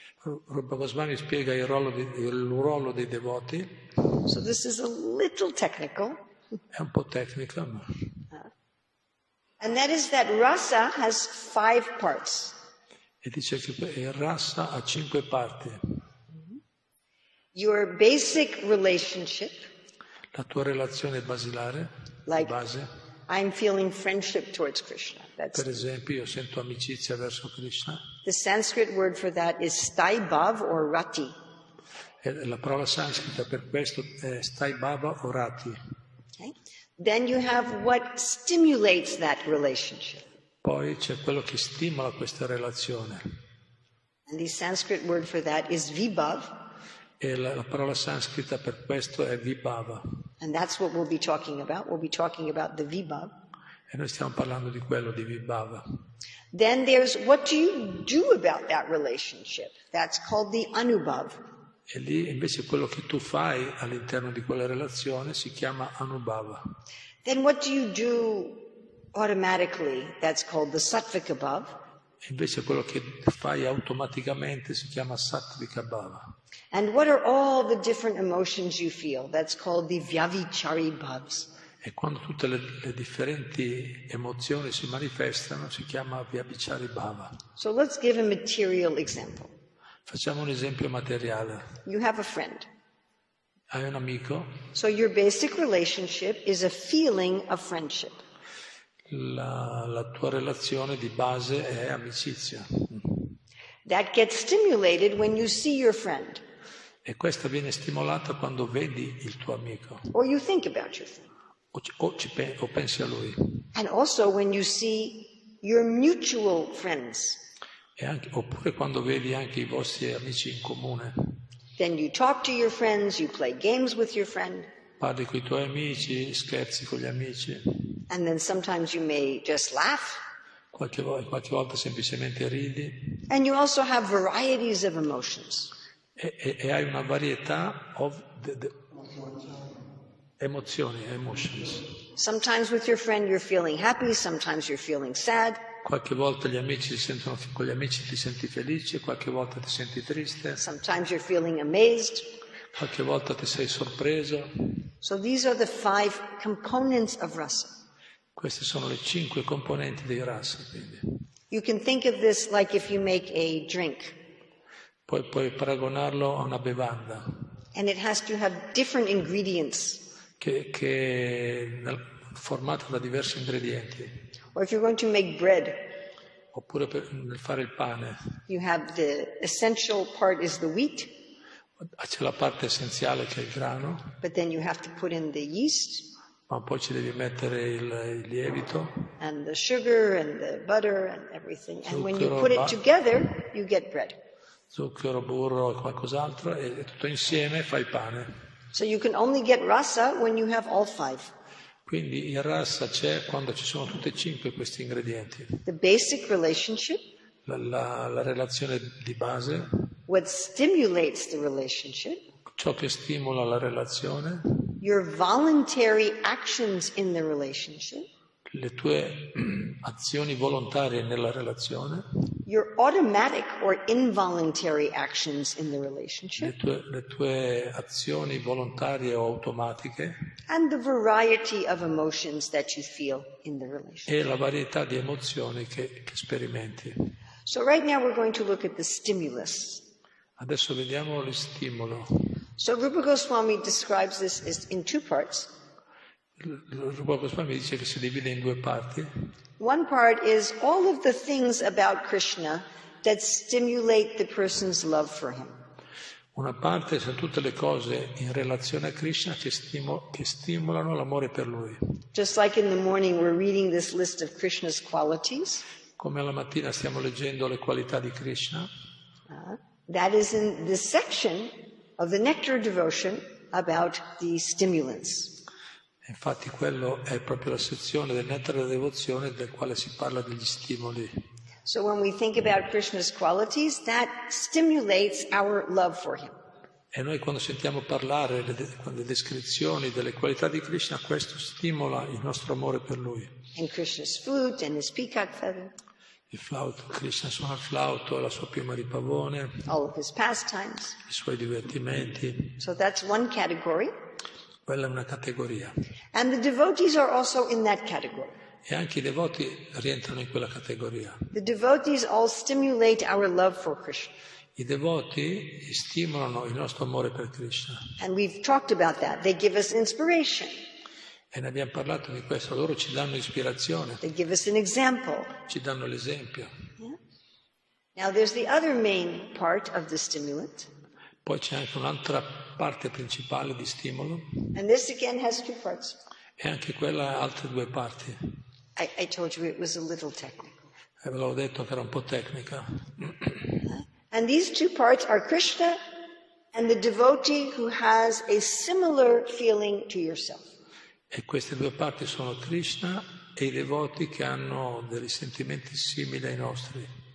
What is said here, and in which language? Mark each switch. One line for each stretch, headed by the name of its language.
Italian: Rupa Goswami spiega il ruolo dei devoti.
English: So this is a little technical.
Italian: È un po' tecnica, ma...
English: And that is that rasa has 5 parts.
Italian: E dice che il rasa ha 5 parti.
English: Your basic relationship.
Italian: La tua relazione basilare,
English: like
Italian: base.
English: I'm feeling friendship towards Krishna.
Italian: Per esempio, io sento amicizia verso Krishna.
English: The Sanskrit word for that is staibhav or rati.
Italian: E la parola sanscrita per questo è staibhava o rati.
English: Okay. Then you have what stimulates that relationship.
Italian: Poi c'è quello che stimola questa relazione.
English: And the Sanskrit word for that is vibhav.
Italian: E la parola sanscrita per questo è vibhava.
English: And that's what we'll be talking about. We'll be talking about the vibhav.
Italian: E noi stiamo parlando di quello, di vibhava.
English: Then there's what do you do about that relationship? That's called the anubhav.
Italian: E lì invece quello che tu fai all'interno di quella relazione si chiama anubhava.
English: Then what do you do automatically? That's called the sattvika bhav.
Italian: Invece quello che fai automaticamente si chiama sattvika bhava.
English: And what are all the different emotions you feel? That's called the vyavichari bhavs.
Italian: E quando tutte le differenti emozioni si manifestano si chiama vyabhichari bhava.
English: So let's give a material example.
Italian: Facciamo un esempio materiale.
English: You have a friend.
Italian: Hai un amico.
English: So your basic relationship is a feeling of friendship.
Italian: La tua relazione di base è amicizia.
English: That gets stimulated when you see your friend.
Italian: E questa viene stimolata quando vedi il tuo amico.
English: Or you think about your friend.
Italian: O pensi a lui.
English: And also when you see your mutual friends.
Italian: Oppure quando vedi anche i vostri amici in comune.
English: Then you talk to your friends, you play games with your friend.
Italian: Parli con i tuoi amici, scherzi con gli amici.
English: And then sometimes you may just laugh.
Italian: Qualche volta semplicemente ridi.
English: And you also have varieties of emotions.
Italian: E hai una varietà emozioni, emotions.
English: Sometimes with your friend you're feeling happy, sometimes you're feeling sad.
Italian: Qualche volta con gli amici ti senti felice, qualche volta ti senti triste.
English: Sometimes you're feeling amazed.
Italian: Qualche volta ti sei sorpreso.
English: So these are the 5 components of rasa.
Italian: Queste sono le 5 componenti dei rasa, quindi.
English: You can think of this like if you make a drink.
Italian: Puoi paragonarlo a una bevanda.
English: And it has to have different ingredients.
Italian: Che è formata da diversi ingredienti.
English: Or if you're going to make bread.
Italian: Oppure nel fare il pane.
English: You have the essential part is the wheat.
Italian: C'è la parte essenziale che è il grano.
English: But then you have to put in the yeast.
Italian: Ma poi ci devi mettere il lievito.
English: And the sugar and the butter and everything. And when you
Italian: Zucchero,
English: put it together, you get bread.
Italian: Zucchero, burro e qualcos'altro e tutto insieme fai il pane.
English: So you can only get rasa when you have all 5.
Italian: Quindi il rasa c'è quando ci sono tutti e 5 questi ingredienti.
English: The basic relationship.
Italian: La relazione di base.
English: What stimulates the relationship.
Italian: Ciò che stimola la relazione.
English: Your voluntary actions in the relationship.
Italian: Le tue azioni volontarie nella relazione.
English: Your automatic or involuntary actions in the relationship.
Italian: Le tue azioni volontarie o automatiche.
English: And the variety of emotions that you feel in the relationship.
Italian: E la varietà di emozioni che sperimenti.
English: So right now we're going to look at the stimulus.
Italian: Adesso vediamo lo stimolo.
English: So Rupa Goswami describes this in 2 parts.
Italian: Rupa Goswami dice che si divide in 2 parti.
English: One part is all of the things about Krishna that stimulate the person's love for him.
Italian: Una parte sono tutte le cose in relazione a Krishna che stimolano l'amore per lui.
English: Just like in the morning we're reading this list of Krishna's qualities.
Italian: Come alla mattina stiamo leggendo le qualità di Krishna.
English: That is in this section of the nectar devotion about the stimulants.
Italian: Infatti quello è proprio la sezione del nettare della devozione del quale si parla degli stimoli.
English: So when we think about Krishna's qualities, that stimulates our love for him.
Italian: E noi quando sentiamo parlare le descrizioni delle qualità di Krishna, questo stimola il nostro amore per lui.
English: And Krishna's flute and his peacock feather.
Italian: Il flauto, Krishna suona il flauto, la sua piuma di pavone,
English: all of his pastimes.
Italian: I suoi divertimenti.
English: So that's one category.
Italian: Quella è una categoria.
English: And the devotees are also in that category.
Italian: E anche i devoti rientrano in quella categoria.
English: The devotees all stimulate our love for Krishna.
Italian: I devoti stimolano il nostro amore per Krishna.
English: And we've talked about that. They give us inspiration.
Italian: E ne abbiamo parlato di questo, loro ci danno ispirazione.
English: They give us an example.
Italian: Ci danno l'esempio.
English: Yeah? Now there's the other main part of the stimulant.
Italian: Poi c'è anche un'altra parte principale di stimolo.
English: And this again has 2 parts.
Italian: E anche quella ha altre 2 parti.
English: I told you it was a little technical.
Italian: Ve l'avevo detto che era un po' tecnica.
English: And these 2 parts are Krishna and the devotee who has a similar feeling to yourself.
Italian: E queste 2 parti sono Krishna e i devoti che hanno dei sentimenti simili ai nostri.